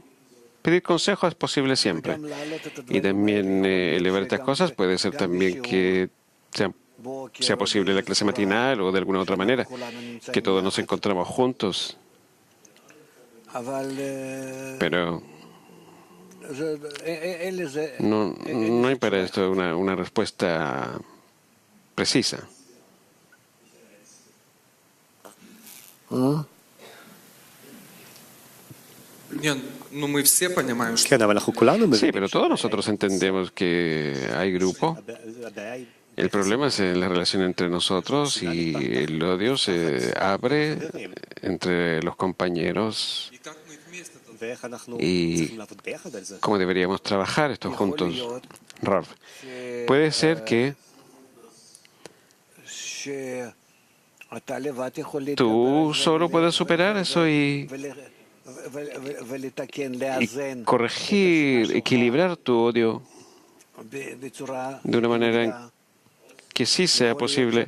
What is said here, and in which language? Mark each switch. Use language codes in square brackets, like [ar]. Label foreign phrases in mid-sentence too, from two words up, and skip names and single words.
[es] Pedir consejo es posible siempre. Y también elevar estas cosas puede ser también que sea posible la clase matinal o de alguna otra manera, que todos nos encontramos juntos. Pero no hay para esto una respuesta precisa. [ru] Нет, ну мы все понимаем, что [he] כן, אבל אנחנו כולנו [es] Sí, [he] מבינים. [es] pero todos nosotros entendemos que hay grupo. [he] הבעיה היא [es] El problema es en la relación entre nosotros y el odio se abre entre los compañeros. [ru] и как мы вместе тут. [he] ואיך אנחנו [es] Y [he] צריכים לעבוד ביחד על זה. [es] cómo deberíamos trabajar esto juntos. Rav, puede ser que tú solo puedas superar eso y corregir, equilibrar tu odio de una manera que sí sea posible.